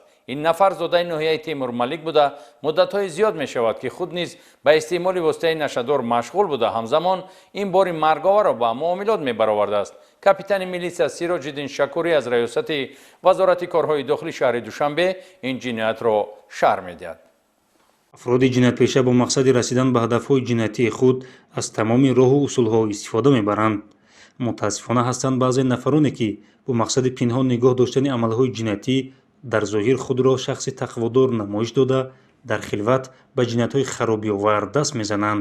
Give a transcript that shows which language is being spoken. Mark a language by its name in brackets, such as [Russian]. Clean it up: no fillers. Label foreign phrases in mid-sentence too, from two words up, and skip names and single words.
[Tajik] ин нафар зодаи ноҳияи Теймур Малик буда муддатҳои зиёд мешавад ки худ низ ба истеъмоли воситаи нашадор машғул буда ҳамзамон ин бори марговарро ба муомилот мебаровардааст. капитани милитсия Сироҷиддин Шакурӣ аз раёсати вазорати корҳои дохилии шаҳри Душанбе ин ҷиноятро шарҳ медиҳад. Афроди ҷиноятпеша бо мақсади расидан ба ҳадафҳои ҷиноятии худ аз тамоми роҳ ва усулҳо истифода мебаранд. Мутаассифона ҳастанд баъзе нафароне ки бо мақсади пинҳон нигоҳ доштани амалҳои ҷиноятӣ дар зоҳир худро шахси тақводор намоиш дода дар хилват ба ҷиноятҳои харобиовар даст мезананд.